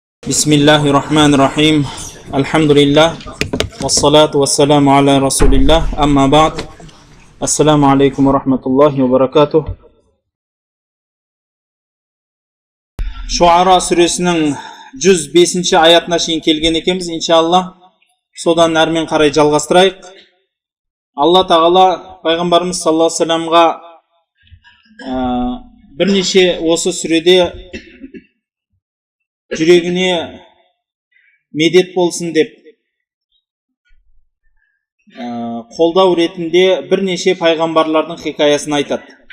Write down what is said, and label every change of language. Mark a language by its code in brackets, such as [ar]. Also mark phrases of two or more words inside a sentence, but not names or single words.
[ar] Bismillahirrahmanirrahim. Alhamdulillah. والصلاة والسلام على رسول الله. أما بعد. السلام عليكم ورحمة الله وبركاته. [kk] Шуара сүресінің 105-ші аятына шейін келген екенбіз, иншаллах. Содан әрмен қарай жалғастырайық. Алла тағала пайғамбарымыз [ar] صلى الله عليه وسلم [kk] бірнеше осы сүреде жүрегіне медет болсын деп қолдау ретінде бірнеше пайғамбарлардың хикаясын айтады.